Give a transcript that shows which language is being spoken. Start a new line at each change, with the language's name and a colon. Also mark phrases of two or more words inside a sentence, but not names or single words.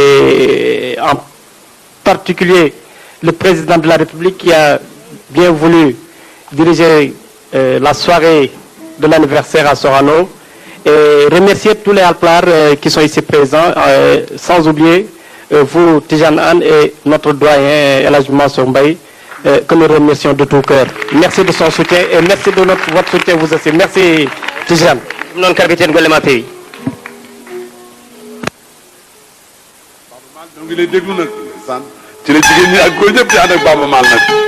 French: et en particulier le président de la République qui a bien voulu diriger la soirée de l'anniversaire à Sorano et remercier tous les Haalpulaar qui sont ici présents, sans oublier vous, Tidjane Anne, et notre doyen Elhadji Mansour Mbaye, que nous remercions de tout cœur. Merci de son soutien et merci de votre soutien vous aussi. Merci Tidjane.
Fula: Non capitaine golle ma peewi.
Wolof: ñoo ngi lay déglu nag san ci la jigéen ñi ak góor ñëpp di ànd ak Baaba Maal nag.